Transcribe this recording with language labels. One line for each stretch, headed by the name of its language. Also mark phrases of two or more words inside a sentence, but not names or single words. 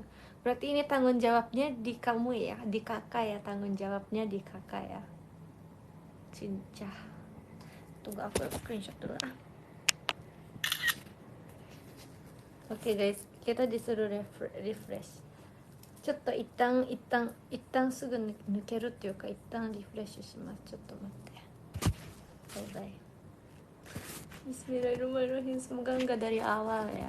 Indonesian: Berarti ini tanggung jawabnya di kamu ya, di kakak ya, tanggung jawabnya di kakak ya. Cincah. Tunggu aku screenshot dulu ah. Oke guys, kita disuruh refresh.
Japanese: ちょっと一旦すぐ抜けるっていうか、一旦リフレッシュします。ちょっと待って。バイバイ。
Arabic: بسم الله الرحمن الرحيم.
Indonesian: Semoga enggak dari awal ya.